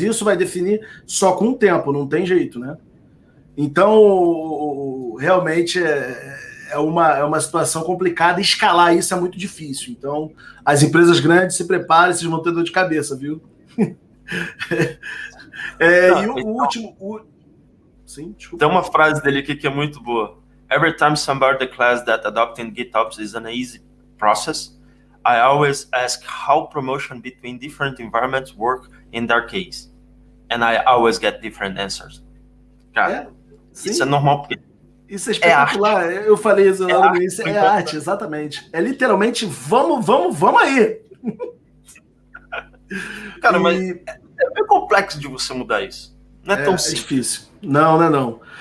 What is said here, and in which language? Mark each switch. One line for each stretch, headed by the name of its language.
Portuguese: E isso vai definir só com o tempo, não tem jeito, né? Então, realmente é uma situação complicada e escalar isso é muito difícil. Então, as empresas grandes se preparem, vocês vão ter dor de cabeça, viu? E o último. Sim, desculpa. Tem uma frase dele aqui que é muito boa.
English: Every time somebody declares that adopting GitOps is an easy process, I always ask how promotion between different environments work in their case. And I always get different answers.
Portuguese: Cara, isso é normal porque isso é espetacular. Eu falei isso lá no início. É arte, exatamente. É literalmente vamos aí. Cara, mas é complexo de você mudar isso. Não é tão simples. É difícil. Não.